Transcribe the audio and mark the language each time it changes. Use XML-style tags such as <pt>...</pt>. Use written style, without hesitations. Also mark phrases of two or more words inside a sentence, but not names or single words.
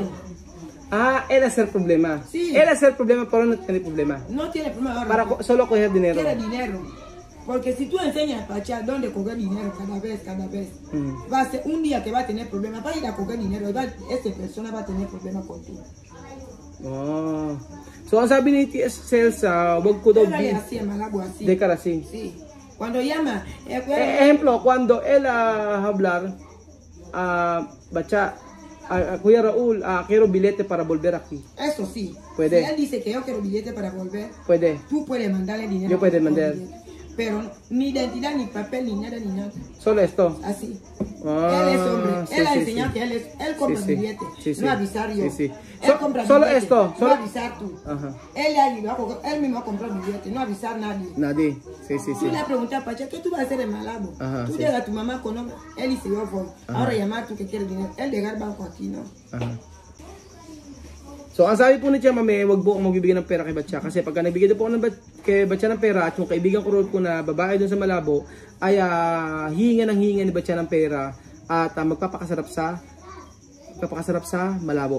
<es>Él hace el problema. Sí. Él hace el problema, pero no tiene problema. No tiene problema ahora. Para solo coger dinero. Quiere dinero. Porque si tú enseñas a Batcha dónde coger dinero cada vez, va a ser un día que va a tener problemas, va a ir a coger dinero y esta persona va a tener problemas contigo.</es> <tl>So, ang sabi ni T.S. Sales, wag ko daw</tl> <es>así. Decar así. Sí. Cuando llama, ejemplo, cuando él hablar, Batcha, Kuya Raul, quiero billete para volver aquí. Eso sí. Puede. Si él dice que yo quiero billete para volver, puede. Tú puedes mandarle dinero. Yo puedo mandar. pero ni identidad, ni papel, ni nada, ni nada. Solo esto. Así. Ah, Él es hombre. sí, Él ha sí, enseñado sí. que él compra Sí, sí. billete. Sí, sí. No avisar yo. Sí, sí. Él compra Solo billete, esto. No Solo... avisar tú. Ajá. Él ha ido, él mismo ha comprado billete. No avisar a nadie. Nadie. Sí, sí, sí. Tú le preguntas a Pacha, ¿qué tú vas a hacer en Malabo? Ajá, Tú sí. llegas a tu mamá con nombre. Él dice, yo voy. Ajá. Ahora llamar tú que quieres dinero. Él llegar al banco aquí, ¿no? Aha.</es> <tl>So, ang sabi po ni Tia Mame, wag po akong magbibigay ng pera kay Batya. Kasi pagka nagbigay po ako kay Batya ng pera at yung kaibigan ko rin po na babae doon sa Malabo, ay hihinga ni Batya ng pera at magpapakasarap sa Malabo.</tl>